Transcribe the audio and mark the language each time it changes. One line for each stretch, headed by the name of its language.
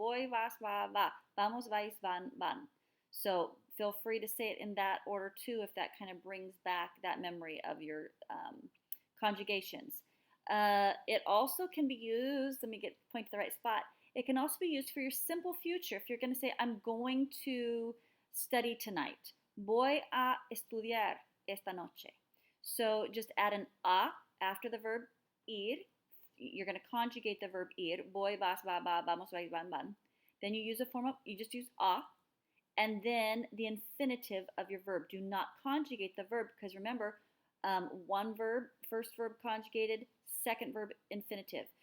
Spanish: Voy, vas, va, va. Vamos, vais, van, van.
English: So feel free to say it in that order too if that kind of brings back that memory of your conjugations. It also can be used, let me point to the right spot. It can also be used for your simple future. If you're going to say, I'm going to study tonight.
Spanish: Voy a estudiar esta noche.
English: So just add an a after the verb ir. You're going to conjugate the verb ir.
Spanish: Voy, vas, va, va, vamos, vais, van, van.
English: Then you use a form of, you just use a. And then the infinitive of your verb. Do not conjugate the verb because remember, one verb, first verb conjugated, second verb infinitive.